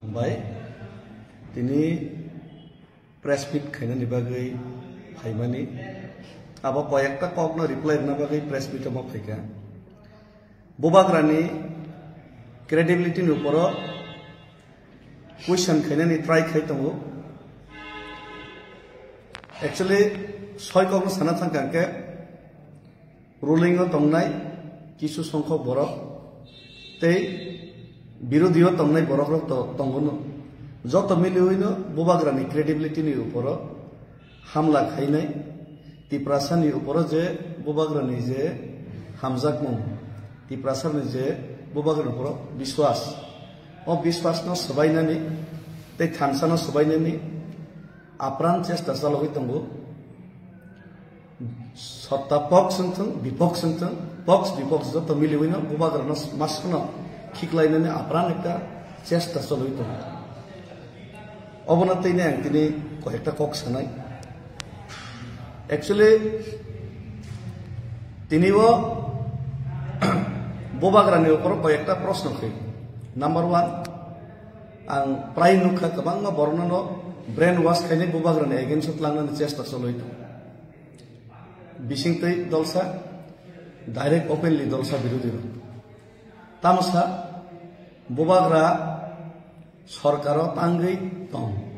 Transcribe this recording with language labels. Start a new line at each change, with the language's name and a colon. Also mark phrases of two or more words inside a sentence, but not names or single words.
Kok Borok: हामबाय दिनै
English: press meet
Kok Borok: खायनायनि बागै फायमानि आबा कयेकटा ककनो रिप्लाइ होनो बागै
English: press meet
Kok Borok: मा फायका बोबाग्रानि क्रेडिबिलिटीनि ऊपर क्वेश्चन खायनायनि ट्राइ खाय दंगो एक्चुअली सय ककनो साना थांकांके रुलिंग दंनाय किसु संख्यक बरक तै बिरोधियो तंनाय बरक दंगनो जत मिलिनो बोबाग्रानि क्रेडिबिलिटीनि ऊपर हामला खायनाय तिप्रासानि ऊपर जे बोबाग्रानि जे हामजाकमोन तिप्रासानि जे बोबाग्रानि ऊपर विश्वास ओ विश्वासनो सबायनानि तै थानसानो सबायनानि आप्रान चेष्टा चालुबाय दंगो
Bangla: সত্তা পক্ষ বিপক্ষ পক্ষ বিপক্ষ
Kok Borok: जत मिलिनो बोबाग्रानो मासनो खिकलायनानै आप्रान एकटा चेष्टा चालुबाय दं अबनतैनो आं दिनै कयेकटा कक सानाय एक्चुअली दिनैबो बोबाग्रानि ऊपर कयेकटा प्रश्न फैयो नम्बर 1 आं प्राय नुखा गोबां बरनानो
English: brain wash
Kok Borok: खायनाय बोबाग्रानि एगेन्स्ट लांनानै चेष्टा चालुबाय दं बिसिंतै दलसा
English: direct openly
Kok Borok: दलसा बिरोधी तामसा बोबाग्रा सरकार तांगै दं